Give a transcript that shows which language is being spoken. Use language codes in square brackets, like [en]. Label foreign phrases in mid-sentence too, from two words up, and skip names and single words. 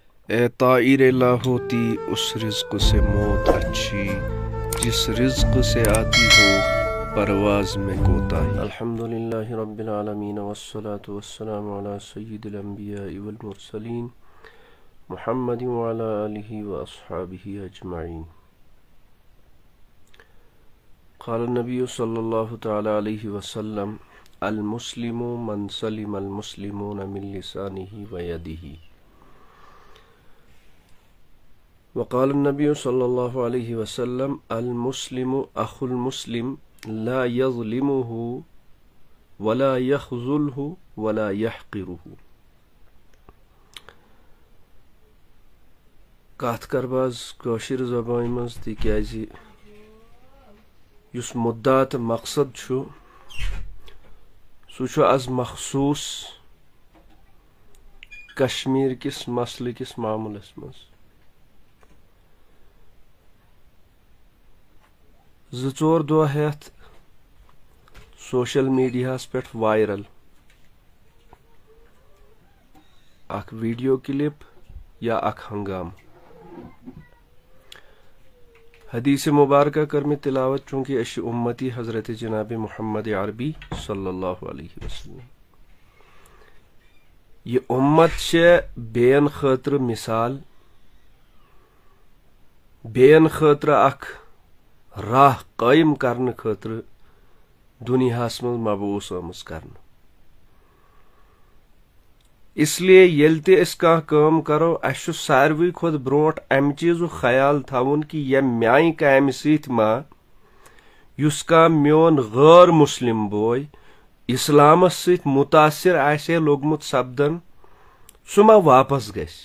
[ur] اے طائر لا ہوتی اس رزق سے موت اچھی جس رزق سے آتی ہو پرواز میں کوتاہی۔ [ar] الحمدللہ رب العالمین والصلاة والسلام علی سید الانبیاء والمرسلین محمد وعلی آلہ واصحابہ اجمعین۔ قال النبی صلی اللہ تعالی علیہ وسلم المسلم من سلم المسلمون من لسانہ ویدہ۔ وقال النبي صلى الله عليه وسلم المسلم أخو المسلم لا يظلمه ولا يخذله ولا يحقره۔ [ks] کتھ کرباز کٲشِر زبانہِ منٛز تِکیازِ یُس مُدعا تہٕ مقصد چھُ سُہ چھُ آز مخصوٗص کشمیٖر کِس مسلہٕ کِس معاملس منٛز۔ زٕ-ژور دۄہ ہٮ۪تھ سوشل میڈیاہس پٮ۪ٹھ وائرل اکھ [en] video clip [ks] یا اکھ ہنگامہٕ۔ حدیث مبارکہ کر مےٚ تلاوت چونکہ أسۍ چھِ اُمتی حضرت جناب محمد عربی [ar] صلی اللہ علیہ وسلم۔ [ks] یہ امت چھےٚ بیٚین خٲطرٕ مثال، بیٚین خٲطرٕ اکھ راہ قٲیِم کرنہٕ خٲطرٕ دُنیاہس منٛز مبعوث آمٕژ کرنہٕ۔ اس لیے ییٚلہِ تہِ أسۍ کانٛہہ کٲم کرو اسہِ چھُ ساروٕے کھۄتہٕ برونٛٹھ امہِ چیٖزُک خیال تھاوُن کہِ ییٚمہِ میانہِ کامہِ سۭتۍ ما یُس کانٛہہ میون غٲر مسلم بوے اسلامس سۭتۍ متاثر آسہِ ہے لوٚگمُت سپدن سُہ ما واپس گژھِ۔